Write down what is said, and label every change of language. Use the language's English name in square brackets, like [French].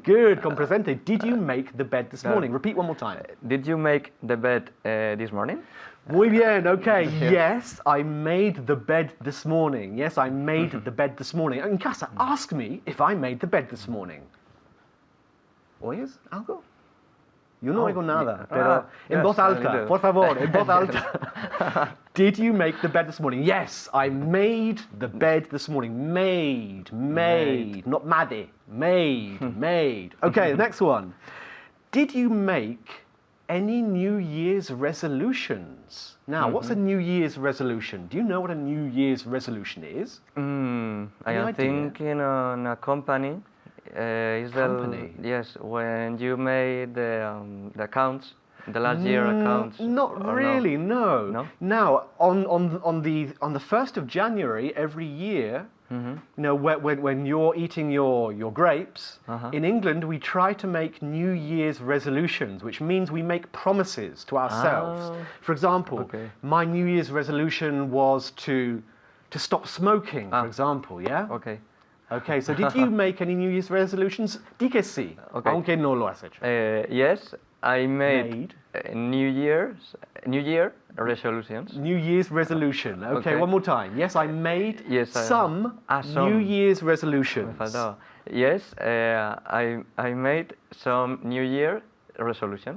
[English] Good, [Spanish] con presente. [English] Did you make the bed this morning? Repeat one more time. Did you make the bed this morning? [Spanish] Muy bien, okay. [English] Yes, I made the bed this morning. Yes, I made the bed this morning. [Spanish] En casa, [English] ask me if I made the bed this morning. [Spanish] ¿Oyes algo? Yo no oigo nada, pero en voz alta, por favor, en voz alta. [English] Did you make the bed this morning? Yes, I made the bed this morning. Made, not made. Made. Okay, the next one. Did you make any New Year's resolutions? Now, what's a New Year's resolution? Do you know what a New Year's resolution is? I am idea? thinking on a company. Company? Yes, when you made the accounts, the last year accounts. Not or really, no. No? Now, on the 1st of January every year, when you're eating your grapes, in England we try to make New Year's resolutions, which means we make promises to ourselves. For example, my New Year's resolution was to stop smoking, for example, yeah? Okay. Okay, so did you make any New Year's resolutions? [Spanish] Di que sí, aunque no lo has hecho. [English] Yes, I made New Year resolutions. New Year's resolution. Okay, one more time. Yes, I made some New Year's resolutions. Yes, I made some New Year resolutions.